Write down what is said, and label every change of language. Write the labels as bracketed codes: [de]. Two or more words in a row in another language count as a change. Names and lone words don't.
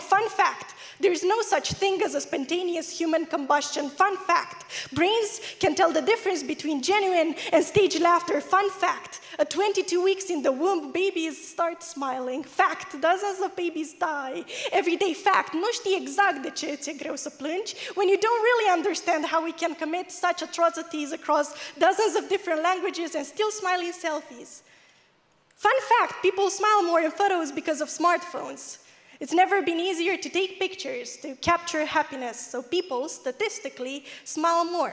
[en] Fun fact, there's no such thing as a spontaneous human combustion. Fun fact, brains can tell the difference between genuine and staged laughter. Fun fact, at 22 weeks in the womb, babies start smiling. Fact, dozens of babies die. Everyday fact, [ro] nu știi exact de ce ți-e greu să plângi [en] when you don't really understand how we can commit such atrocities across dozens of different languages and still smile in selfies. Fun fact, people smile more in photos because of smartphones. It's never been easier to take pictures, to capture happiness, so people, statistically, smile more.